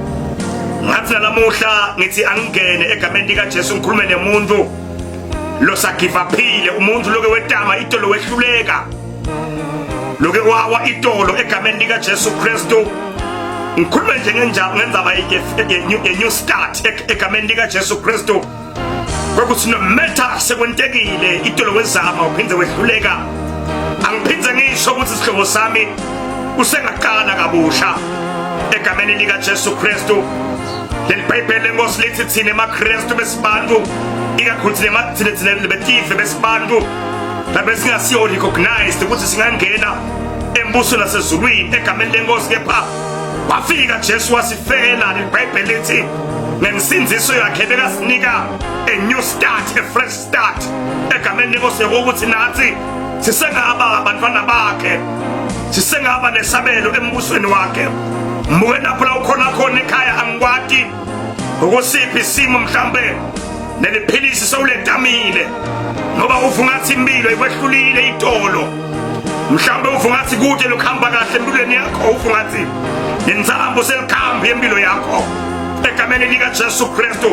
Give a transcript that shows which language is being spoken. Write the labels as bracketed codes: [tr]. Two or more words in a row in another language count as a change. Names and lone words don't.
[ss] Ngathi lamuhla ngithi angene egameni lika Jesu ngikhulume nemuntu lo sakivaphile umuntu loke wetama itolo wehluleka loke wawa itolo egameni lika Jesu Kristu. Ngikhulume nje ngenzaba [en] a new start [ss] egameni lika Jesu Kristu. Kwekuthi [en] no matter [ss] sekwentekile itolo wezama uphindze wehluleka angiphindze ngisho ukuthi isihlobo sami usengaqala kabusha egameni lika Jesu Kristu. LeBhayibheli lenkosi lithi thina emaKristu besibantu ikakhulu thina betive besibantu labe singasiyo recognized ukuthi singangena embusweni nasezulwini egameni lenkosi kepha wafika Jesu wasifela. LeBhayibheli lithi ngensinziso yakhe bekasinika [en] a new start, a fresh start [ss] egameni lenkosi ukuthi nathi sisengaba abantwana bakhe sisengaba nesabelo embusweni wakhe. Mbuke lapho la ukhona khona ekhaya angikwati ukusiphi isimo mhlambe neliphilisi sowuledamile ngoba uvungathi impilo ikwehlulile itolo mhlambe uvungathi kude lokuhamba kahle empilweni yakho uvungathi inzambo selikhamba empilo yakho egameni lika Jesu Kristu.